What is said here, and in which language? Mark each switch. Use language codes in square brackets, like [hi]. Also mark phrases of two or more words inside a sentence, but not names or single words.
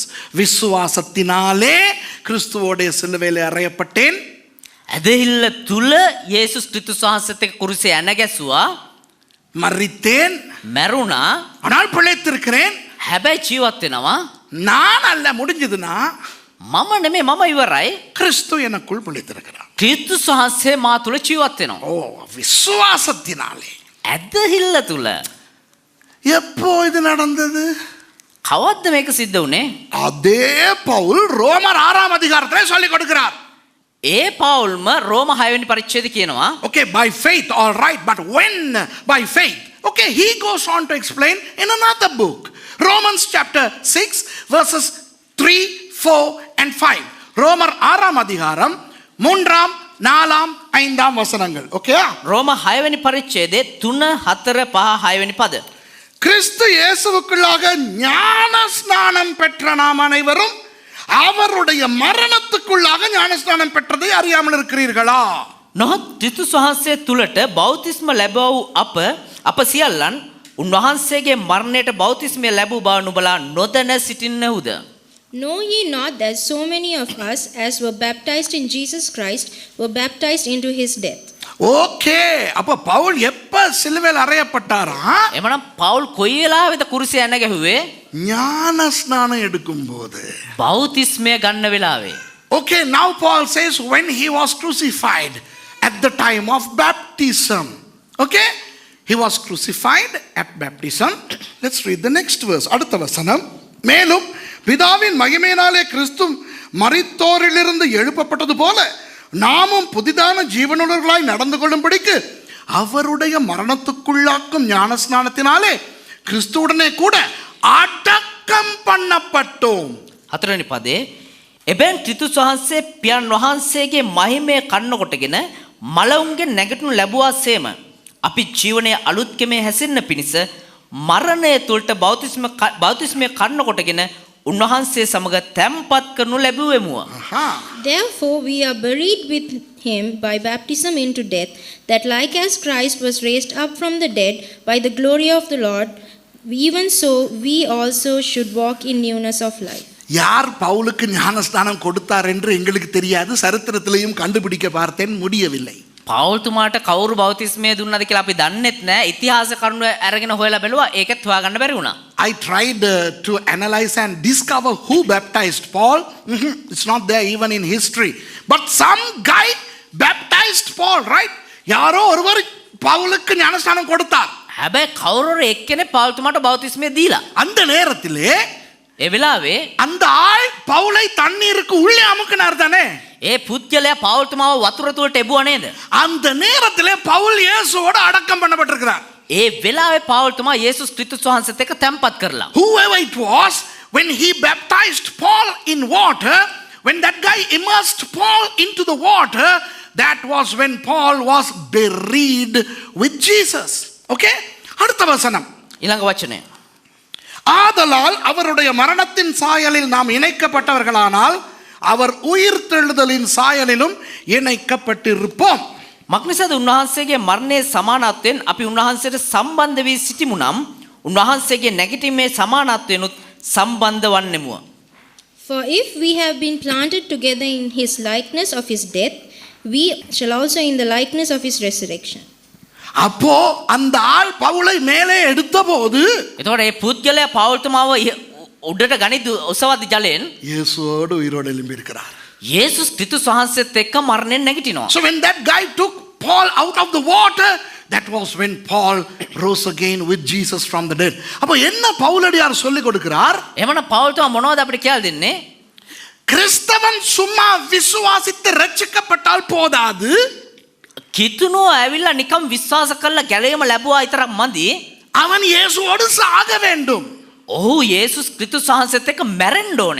[ta] விசுவாசத்தினாலே கிறிஸ்துவோட சிலுவையில் அறையப்பட்டேன். [si] ඇදහිල්ල තුල යේසුස් ක්‍රිස්තුස් වහන්සේත් එක්ක කුරුසේ ඇන ගැසුවා. [ta] மரித்தேன், [si] මැරුණා. [ta] ஆனால் பிழைத்திருக்கிறேன். [si] හැබැයි ජීවත් වෙනවා. [ta] நான் அல்ல, முடிஞ்சதுன்னா [si] මම නෙමෙයි, මම ඉවරයි. [ta] கிறிஸ்து எனக்குள் பிழைத்திருக்கிறார். [si] ක්‍රිස්තුස් වහන්සේ මා තුල ජීවත් වෙනවා. [ta] ஓ விசுவாசத்தினாலே. [si] ඇදහිල්ල තුල. [ta] எப்போ இது நடந்தது? [si] කවද්ද මේක සිද්ධ වුනේ? [ta] அதே பவுல் ரோமர் 6ஆம் அதிகாரத்திலே சொல்லிக் கொடுக்கிறார். [si] ඒ පවුල්ම රෝම 6 වෙනි පරිච්ඡේදය කියනවා. [en] Okay, by faith, all right, but when by faith? Okay, he goes on to explain in another book. Romans chapter 6 verses 3, 4 and 5. [ta] ரோமர் 6ஆம் அதிகாரம் 3ஆம் 4ஆம் 5ஆம் வசனங்கள். [en] Okay? [si] රෝම 6 වෙනි පරිච්ඡේදයේ 3, 4, 5, 6 වෙනි පද. [ta] கிறிஸ்து இயேசுவுக்குள்ளாக ஞான ஸ்நானம் பெற்ற நாம் அனைவரும் அவருடைய மரணத்துக்குள்ளாக ஞானஸ்நானம் பெற்றதை அறியாமல் இருக்கிறீர்களா? [si] නොහොත් ක්‍රිස්තුස් වහන්සේ තුලට බෞතිස්ම ලැබුවා වූ අප සියල්ලන් උන්වහන්සේගේ මරණයට බෞතිස්මය ලැබූ බව නුඹලා නොදැන සිටින්නහුද? [en] Know ye not that so many of us as were baptized in Jesus Christ were baptized into his death? [ta] ஓகே, அப்ப பவுல் எப்ப சிலுவையில் அறையப்பட்டாரா? [si] එමනම් පවුල් කොයි වෙලාවෙද කුරුසේ ඇන ගැහුවේ? [ta] ஞான ஸ்நானம் எடுக்கும்போது. [si] බෞතිස්මය ගන්න වෙලාවේ. [en] Okay, now Paul says when he was crucified at the time of baptism. Okay, he was crucified at baptism. Let's read the next verse. [ta] அடுத்த வசனம். மேலும் பிதாவின் மகிமையினாலே கிறிஸ்து மரித்தோரிலிருந்து எழுப்பப்பட்டது போல நாமும் புதிதான ஜீவனுள்ளவர்களாய் நடந்து கொள்ளும்படிக்கு அவருடைய மரணத்துக்குள்ளாக்கும் ஞானஸ்நானத்தினாலே கிறிஸ்துவுடனே கூட அடக்கம் பண்ணப்பட்டோம். [si] 4 වෙනි පදේ එබැන් ක්‍රිස්තුස් වහන්සේ පියන් වහන්සේගේ මහිමය කන්න කොටගෙන මලවුන්ගේ නැගිටිනු ලැබුවාසේම අපි ජීවනයේ අලුත් කෙමේ හැසිරෙන්න පිණිස මරණය තුළට බෞතිස්මය කන්න කොටගෙන උන්වහන්සේ සමග තැම්පත් කරනු ලැබුවෙමුව. [en] Therefore we are buried with him by baptism into death, that like as Christ was raised up from the dead by the glory of the Lord, even so we also should walk in newness of life. [ta] யார் பவுலுக்கு ஞானஸ்நானம் கொடுத்தார் என்று எங்களுக்கு தெரியாது, சரித்திரத்திலையும் கண்டுபிடிக்க பார்த்தேன், முடியவில்லை. [si] පවුල්තුමාට කවුරු බෞතිස්මය දුන්නද කියලා අපි දන්නෙත් නෑ. ඉතිහාස කරුණු අරගෙන හොයලා බැලුවා, ඒකත් හොයාගන්න බැරි වුණා. [en] I tried to analyze and discover who baptized Paul. It's not there even in history. But some guy baptized Paul, right? [ta] யாரோ ஒருவர் பவுலுக்கு ஞானஸ்நானம் கொடுத்தார். [si] හැබැයි කවුරු එක්කෙනෙක් පවුල්තුමාට බෞතිස්මය දීලා. [ta] அந்த நேரத்திலே [si] ඒ වෙලාවේ [ta] அந்த ஆள் பவுலை தண்ணீருக்கு உள்ளே அமுக்கினார் தானே? [si] ඒ පුද්ගලයා පවුල්තුමාව වතුර තුලට එබුවා නේද? [ta] அந்த நேரத்திலே பவுல் இயேசுவோட அடக்கம் பண்ணப்பட்டிருக்கிறார். [si] ඒ වෙලාවේ පවුල්තුමා යේසුස් ක්‍රිස්තුස් වහන්සේත් එක්ක තැම්පත් කරලා. [en] Whoever it was, when he baptized Paul in water, when that guy immersed Paul into the water, that was when Paul was buried with Jesus. [ta] Okay? அடுத்த வசனம். [si] ඊළඟ වචනය. [ta] ஆதலால் அவருடைய மரணத்தின் சாயலில் நாம் இணைக்கப்பட்டவர்களானால் அவர் உயிர்த்தெழுதலின் சாயலிலும் இணைக்கப்பட்டிருப்போம். [si] මක්නිසාද උන්වහන්සේගේ මරණයේ සමානත්වයෙන් අපි උන්වහන්සේට සම්බන්ධ වී සිටිමු නම් උන්වහන්සේගේ නැගිටීමේ සමානත්වයෙන්ුත් සම්බන්ධ වන්නෙමුව. [en] For if we have been planted together in his likeness of his death, we shall also in the likeness of his resurrection. [ta] அப்போ அந்த ஆள் பவுலை மேலே எடுத்த போது [si] එතකොට මේ පුද්ගලයා පවුල්තුමාව උඩට ගනිද්දි ඔසවද්දි ජලයෙන් [ta] இயேசுவோடு உயிரோடு எழும்பியிருக்கிறார். [si] යේසුස් ක්‍රිස්තුස් වහන්සේත් එක්ක මරණයෙන් නැගිටිනවා. [en] So when that guy took Paul out of the water, that was when Paul rose again with Jesus from the dead. [ta] அப்போ என்ன பவுலடியார் சொல்லி கொடுக்கிறார்? [si] එමනම් පවුල්තුමා මොනවද අපිට කියලා දෙන්නේ? [ta] கிறிஸ்தவன் சும்மா விசுவாசித்து ரட்சிக்கப்பட்டால் போதாது. [si] කිතුනෝ ඇවිල්ලා නිකම් විශ්වාස කරලා ගැලවීම ලැබුවා විතරක් මදි. [ta] அவன் இயேசுவோடு சாக வேண்டும். [si] ඔහු යේසුස් ක්‍රිස්තුස් වහන්සේත් එක්ක මැරෙන්න ඕනේ.